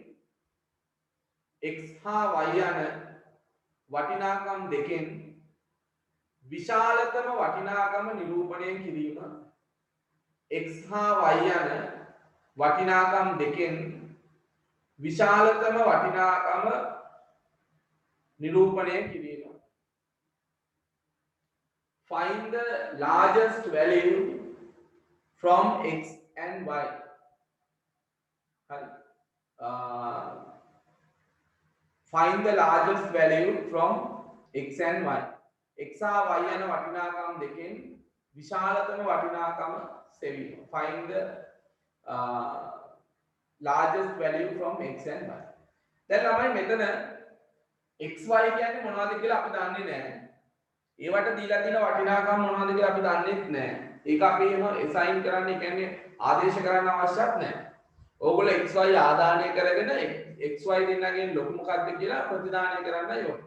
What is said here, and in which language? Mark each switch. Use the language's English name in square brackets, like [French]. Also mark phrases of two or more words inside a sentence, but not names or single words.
[Sinhala] x හා y යන වටිනාකම් දෙකෙන් විශාලතම වටිනාකම නිරූපණය කිරීම x හා y යන වටිනාකම් දෙකෙන් විශාලතම වටිනාකම නිරූපණය කිරීම. [English] Find the largest value from x and y. Find the largest value from x and y. [Sinhala] x හා y යන වටිනාකම් දෙකෙන් විශාලතම වටිනාකම සෙවීම. [English] Find the largest value from x and y. [Sinhala] දැන් ළමයි මෙතන xy කියන්නේ මොනවද කියලා අපි දන්නේ නැහැ. ඒවට දීලා තියෙන වටිනාකම් මොනවද කියලා අපි දන්නේත් නැහැ. ඒක අපි එහෙම assign කරන්න, කියන්නේ ආදේශ කරන්න අවශ්‍යත් නැහැ. ඕගොල්ලෝ xy ආදානය කරගෙන xy දෙන්නගෙන් ලොකු මොකක්ද කියලා ප්‍රතිදානය කරන්නයි ඕනේ.